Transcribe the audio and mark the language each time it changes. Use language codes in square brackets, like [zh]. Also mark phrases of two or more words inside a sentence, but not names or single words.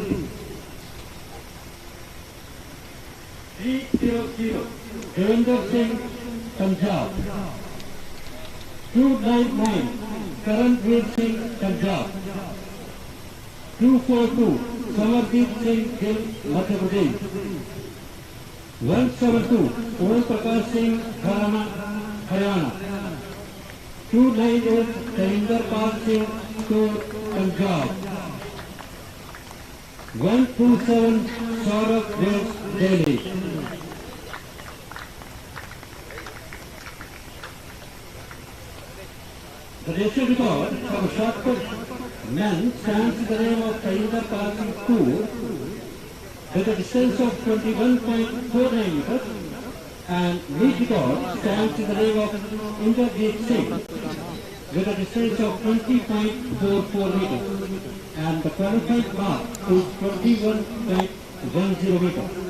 [en] 300 Devendra Singh, Punjab, 299 Karanveer Singh, Punjab, 242 Samardeep Singh Gill, Madhya Pradesh, 172 Om Prakash Singh, Haryana, 298 Tarinder Pal Singh, Punjab, 127 Saurabh Wales, Delhi. The national record for the shot put men stands in the name of Tarinder Pal Singh with a distance of 21.49 meters, and lead record stands in the name of Inderjeet Singh with a distance of 20.44 meters, and the qualified mark is 21.10 meters.